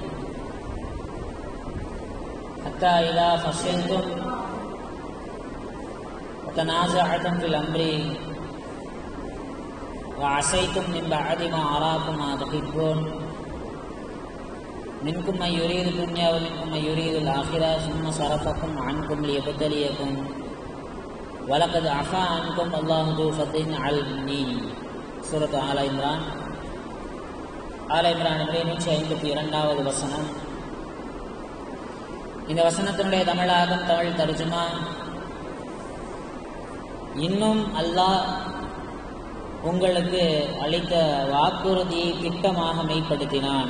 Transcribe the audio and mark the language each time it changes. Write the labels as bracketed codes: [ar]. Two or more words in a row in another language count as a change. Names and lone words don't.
[ar] حتى إذا فشلتم وتنازعتم في الأمر وعصيتم من بعد ما أراكم ما تحبون منكم من يريد الدنيا ومنكم من يريد الآخرة ثم صرفكم عنكم ليبتليكم ولقد عفا عنكم الله ذو فضل على المؤمنين. [ta] சூரத் ஆல இம்ரான் 152வது வசனம். இந்த வசனத்தினுடைய தமிழாகம், தமிழ் தர்ஜுமா, இன்னும் அல்லாஹ் உங்களுக்கு அளித்த வாக்குறுதியை திட்டமாக மெய்ப்படுத்தினான்.